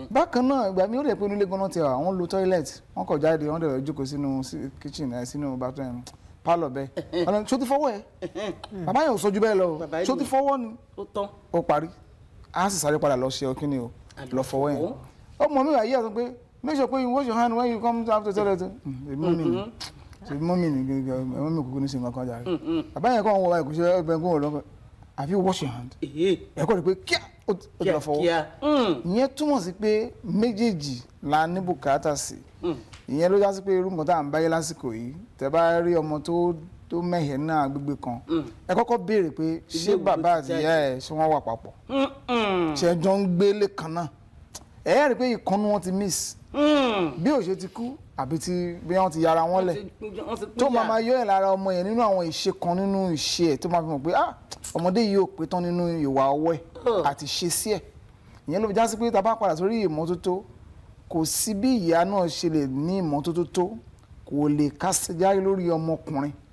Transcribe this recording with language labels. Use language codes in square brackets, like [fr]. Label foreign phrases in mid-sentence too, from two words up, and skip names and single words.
[yo] bákan náà ìgbà mi ó rẹ̀ pé onílé gan-an ti wà wọ́n lo toilet wọ́n kọ̀ jáde wọ́n dẹ̀ jókòó sínú kitchen sínú bathroom pálọ̀ bẹ́ẹ̀ ọ̀nà ṣó ti fọwọ́ ẹ̀ bàbá yẹn ò sọ ju bẹ́ẹ̀ lọ ṣó ti fọwọ́ ni ó parí á sì sáré padà lọ ṣe ọkíní o lọ fọwọ́ yẹn ọmọ mi wà yí àtọ́ pé [en] make sure [yo] pé [en] you wash your hand when you come after toilet [yo] mọ́mí ni mọ́mí kúkú ní ṣe nǹkan kan jàre bàbá yẹn kọ́ wọn wọ báyìí kò ṣe ẹgbẹ́ kó wọn lọ́kọ̀ [en] have you wash your hand [yo] ẹ̀kọ́ rẹ̀ pé kíá ó ti lọ fọwọ́ ìyẹn túmọ̀ sí pé méjèèjì la ní bùkátà sí ìyẹn ló já sí pé irú nǹkan tá à ń báyé lásìkò yìí tẹ́ bá rí ọmọ tó mẹ́hẹ̀ẹ́ náà agbègbè kan ẹ kọ́kọ́ béèrè pé ṣé bàbá àti ìyá ẹ̀ ṣé wọ́n wà papọ̀ ṣé ẹjọ́ ń gbélé kan náà ẹ rí pé ìkànnì wọn ti miss bí ò ṣe ti kú àbí bí wọ́n ti yára wọn lẹ̀ tó máa yọ ẹ̀ lára ọmọ yẹn nínú àwọn ìṣe kan nínú ìṣe ẹ̀ tó máa fi mọ̀ pé ọmọdé yìí ò pé tán nínú ìwà ọwọ́ ẹ̀ àti ṣe sí ẹ̀ ìyẹn ló fi já sí pé tá a bá padà sórí ìmọ́tótó kò sí bí ìyá náà ṣe lè ní ìmọ́tótó tó kò lè kásẹ̀járe lórí ọmọkùnrin